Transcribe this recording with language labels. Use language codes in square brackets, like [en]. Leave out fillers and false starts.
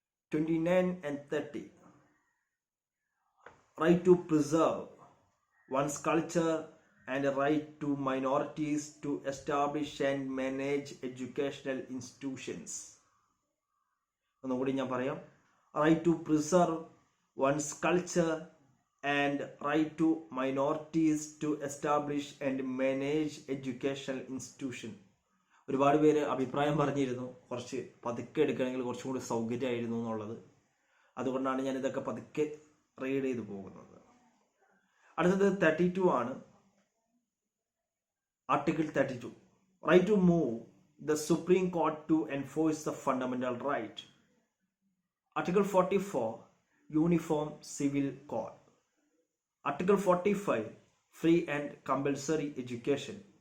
[en] 29 and 30, right to preserve one's culture and a right to minorities to establish and manage educational institutions. [ml] ഒന്നുകൂടി ഞാൻ പറയാം. [en] Right to preserve one's culture and right to minorities to establish and manage educational institution. [ml] ഒരുപാട് പേര് അഭിപ്രായം പറഞ്ഞിരുന്നു കുറച്ച് പതുക്കെ എടുക്കണമെങ്കിൽ കുറച്ചും കൂടി സൗകര്യമായിരുന്നു എന്നുള്ളത്. അതുകൊണ്ടാണ് ഞാൻ ഇതൊക്കെ പതുക്കെ റീഡ് ചെയ്ത് പോകുന്നത്. അടുത്തത് 32 ആണ്. [en] Article 32, right to move the Supreme Court to enforce the fundamental right. Article 44, Uniform Civil Code. Article 45, free and compulsory education.